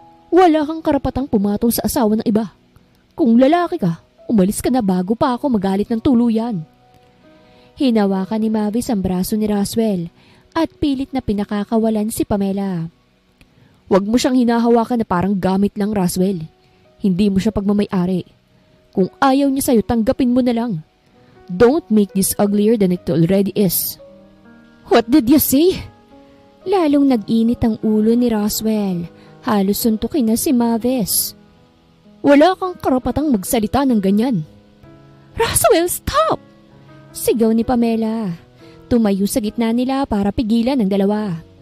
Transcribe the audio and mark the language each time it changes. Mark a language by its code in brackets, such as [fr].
[tl] Wala kang karapatang pumatong sa asawa ng iba. Kung lalaki ka, umalis ka na bago pa ako magalit ng tuluyan. Hinawakan ni Mavis ang braso ni Roswell at pilit na pinakakawalan si Pamela. Huwag mo siyang hinahawakan na parang gamit lang, Roswell. Hindi mo siya pagmamay-ari. Kung ayaw niya sa'yo, tanggapin mo na lang. [en] Don't make this uglier than it already is. What did you say? [tl] Lalong nag-init ang ulo ni Roswell. Halos suntukin na si Mavis. Wala kang karapatang magsalita ng ganyan. Roswell, stop! Sigaw ni Pamela. Tumayo sa gitna nila para pigilan ang dalawa.